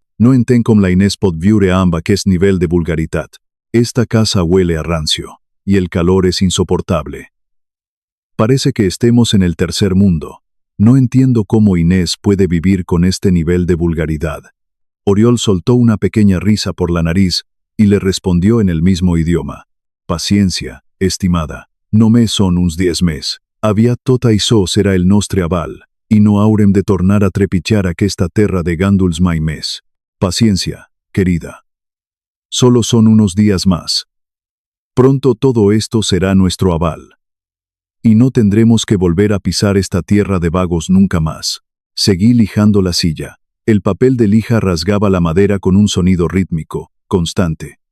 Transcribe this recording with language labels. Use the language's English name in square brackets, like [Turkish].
[Catalan] No entenc com la Inés pot viure amb aquest nivell de vulgaritat. [Spanish] Esta casa huele a rancio, y el calor es insoportable. Parece que estemos en el tercer mundo. No entiendo cómo Inés puede vivir con este nivel de vulgaridad». Oriol soltó una pequeña risa por la nariz y le respondió en el mismo idioma. [Catalan] «Paciencia, estimada. Només són uns 10 mes. Aviat tot això serà el nostre aval, y no haurem de tornar a trepitjar aquesta terra de gánduls mai més. [Spanish] Paciencia, querida. Solo son unos días más. Pronto todo esto será nuestro aval. Y no tendremos que volver a pisar esta tierra de vagos nunca más». Seguí lijando la silla. El papel de lija rasgaba la madera con un sonido rítmico, constante.